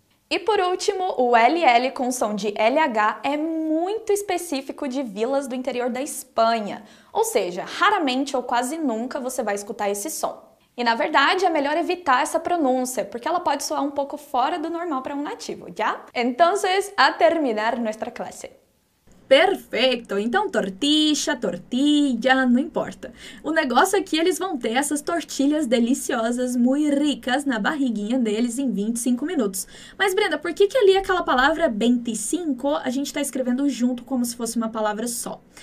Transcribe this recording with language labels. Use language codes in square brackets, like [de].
[pt] E por último, o LL com som de LH é muito específico de vilas do interior da Espanha, ou seja, raramente ou quase nunca você vai escutar esse som. E na verdade é melhor evitar essa pronúncia, porque ela pode soar um pouco fora do normal para um nativo, ¿ya? [es] Entonces, a terminar nuestra clase. [pt] Perfeito! Então, tortilla, tortilla, não importa. O negócio é que eles vão ter essas tortilhas deliciosas, muito ricas, na barriguinha deles em 25 minutos. Mas, Brenda, por que ali aquela palavra 25 a gente está escrevendo junto como se fosse uma palavra só?